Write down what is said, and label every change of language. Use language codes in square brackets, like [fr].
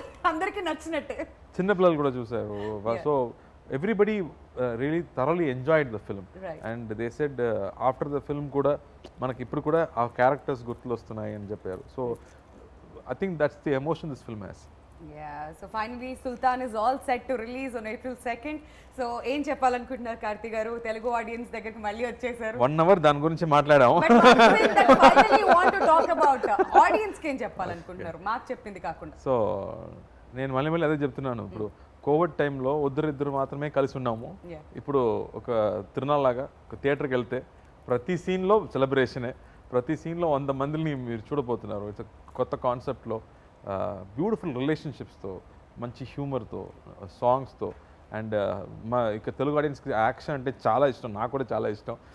[te] అందరికి నచ్చినట్టే. చిన్న పిల్లలు కూడా చూశారు. [en] so everybody really thoroughly enjoyed the film and they said after the film [te] కూడా మనకి ఇప్పుడు కూడా ఆ క్యారెక్టర్స్ గుర్తులు వస్తున్నాయి అని చెప్పారు. [en] So I think that's the emotion this film has. Yeah, so finally Sultan is all set to release on April 2nd. [te] So ఏం చెప్పాలనుకుంటున్నారు కార్తీ గారు? తెలుగు ఆడియన్స్ దగ్గరికి మళ్ళీ వచ్చేసారు. 1 hour దాని గురించి మాట్లాడాము. [en] But one thing that finally you want to talk about, audience [te] కి ఏం చెప్పాలనుకుంటున్నారు మాకు చెప్పింది కాకుండా? సో నేను మళ్ళీ అదే చెప్తున్నాను. ఇప్పుడు కోవిడ్ టైంలో ఇద్దరు మాత్రమే కలిసి ఉన్నాము. [en] Yeah. [te] ఇప్పుడు ఒక తిరునాళ్ళలాగా ఒక థియేటర్కి వెళ్తే ప్రతి సీన్లో సెలబ్రేషనే, ప్రతి సీన్లో 100 మందిని మీరు చూడబోతున్నారు. ఇట్స్ కొత్త కాన్సెప్ట్లో బ్యూటిఫుల్ రిలేషన్షిప్స్తో, మంచి హ్యూమర్తో, సాంగ్స్తో అండ్ మా ఇక తెలుగు ఆడియన్స్కి యాక్షన్ అంటే చాలా ఇష్టం, నాకు కూడా చాలా ఇష్టం.